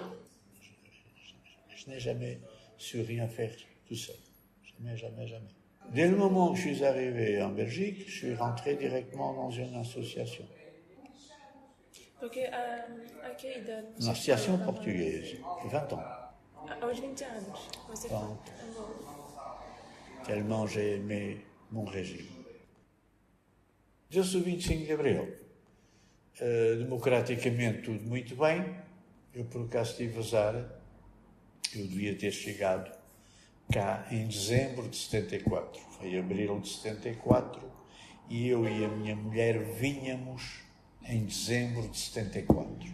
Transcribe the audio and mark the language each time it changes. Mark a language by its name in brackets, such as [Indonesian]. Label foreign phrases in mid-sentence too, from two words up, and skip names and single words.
[French] Je n'ai jamais su rien faire tout seul. Jamais. Dès le moment où je suis arrivé en Belgique, je suis rentré directement dans une association. Ok, à quelle idade? Une association portugaise, 20 ans. [Portuguese] Aos 20 anos. Você [French] Tellement j'ai aimé mon régime. [Portuguese] Deu-se o 25 de Abril. Democraticamente tudo muito bem. Eu por acaso tive azar. Eu devia ter chegado cá em dezembro de 74. Foi abril de 74 e eu e a minha mulher vínhamos em dezembro de 74.